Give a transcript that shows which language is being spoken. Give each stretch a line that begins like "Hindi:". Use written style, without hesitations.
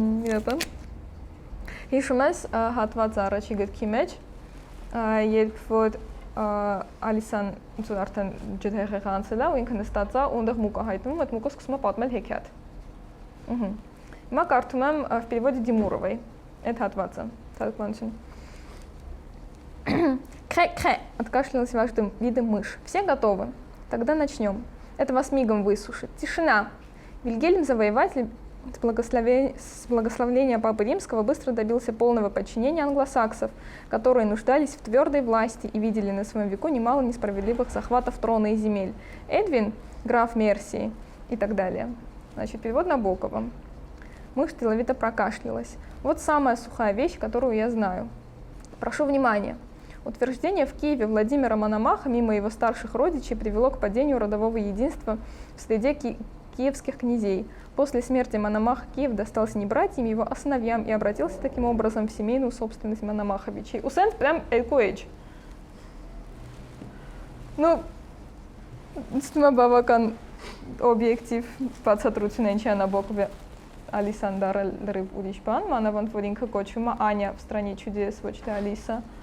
Armenian: Իրապան։ Հիշում ես հատված առաջի գրքի մեջ, երբ որ Ալիսան ինձ արդեն ջրհեղեղ անցել է ու ինքը նստած է ու այնտեղ մուկ է հայտնվում, այդ մուկը սկսում է պատմել հեքիաթ։ Հիմա կարդում եմ
Russian: в переводе Димуровой
Armenian: այդ հատվածը, թարգմանություն։
Russian: Крэ-крэ, откашлялась видом мышь. Все готовы? Тогда начнем. Это вас мигом высушит. Тишина. Вильгельм Завоеватель с благословения Папы Римского быстро добился полного подчинения англосаксов, которые нуждались в твердой власти и видели на своем веку немало несправедливых захватов трона и земель. Эдвин, граф Мерсии и так далее. Значит, перевод Набокова. Мышь деловито прокашлялась. Вот самая сухая вещь, которую я знаю. Прошу внимания. Утверждение в Киеве Владимира Мономаха мимо его старших родичей привело к падению родового единства в среде киевских князей. После смерти Мономаха Киев достался не братьям его, а сыновьям и обратился таким образом в семейную собственность Мономаховичей. У Сент прям Элькуэйдж.
Armenian: Ну, բավական օբյեկտիվ բացատրություն են չի Նաբոկովի Ալիսան դարել լրիվ ուրիշ բան, մանավանդ որ ինքը կոչվում է Անյա
Russian: в стране чудес,
Armenian: ոչ թե Ալիսա։